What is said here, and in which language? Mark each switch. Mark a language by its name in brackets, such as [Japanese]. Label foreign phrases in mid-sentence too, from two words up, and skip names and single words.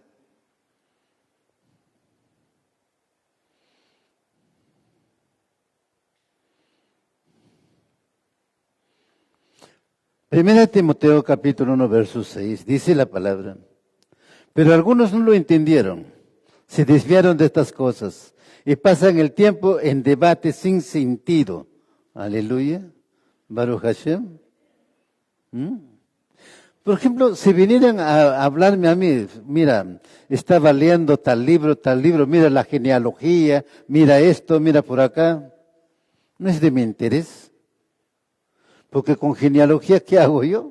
[Spanish] Primera de Timoteo capítulo 1, verso 6. Dice la palabra. Pero algunos no lo entendieron. Se desviaron de estas cosas. Y pasan el tiempo en debate sin sentido. Aleluya. [Hebrew] ברוך השם. [Spanish] Por ejemplo, si vinieran a hablarme a mí, mira, estaba leyendo tal libro, mira la genealogía, mira esto, mira por acá. No es de mi interés. Porque con genealogía, ¿qué hago yo?